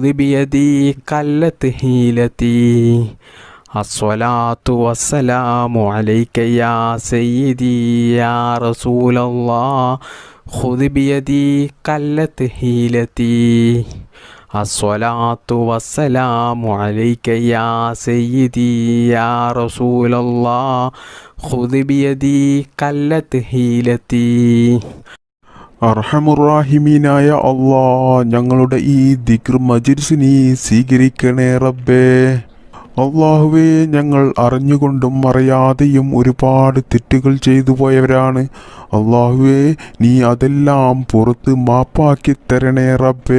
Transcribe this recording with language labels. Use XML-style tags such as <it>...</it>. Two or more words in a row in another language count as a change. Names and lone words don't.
<ar>بيدي قلت حيلتي الصلاة والسلام عليك يا سيدي يا رسول الله خذ بيدي قلت حيلتي الصلاة والسلام عليك يا سيدي يا رسول الله خذ بيدي قلت حيلتي</ar> <ml>അർഹമുറാഹിമീനായ അല്ലാഹ്, ഞങ്ങളുടെ ഈ ദിക്ർ മജ്‌ലിസിനെ സ്വീകരിക്കണേ റബ്ബേ. അള്ളാഹുവേ, ഞങ്ങൾ അറിഞ്ഞുകൊണ്ടും അറിയാതെയും ഒരുപാട് തെറ്റുകൾ ചെയ്തു പോയവരാണ്. അള്ളാഹുവേ, നീ അതെല്ലാം പുറത്ത് മാപ്പാക്കി തരണേ റബ്ബേ.</ml>